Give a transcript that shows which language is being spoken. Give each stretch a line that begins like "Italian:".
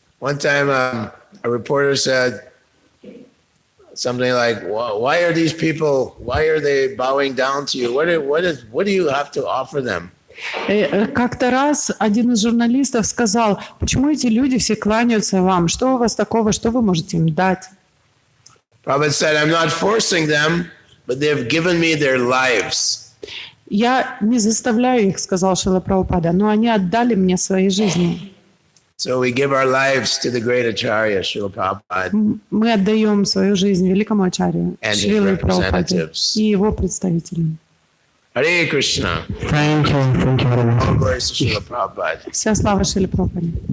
English: One time a reporter said something like, why are these people, why are they bowing down to you? What do you have to offer them?
Russian: Как-то раз один из журналистов сказал, почему эти люди все кланяются вам? Что у вас такого, что вы можете им дать?
English: Prabhupada said, I'm not forcing them, but they've given me their lives.
Russian: Я не заставляю их, сказал Шрила Прабхупада, но они отдали мне свои жизни.
English: So we give our lives to the great Acharya, Srila Prabhupada.
Russian: Мы отдаем свою жизнь великому ачарью, Шриле Прабхупаде и его представителям.
English: Hare Krishna. Thank you very much. All glories to Srila Prabhupada.
Russian: Вся слава Шриле Прабхупаде.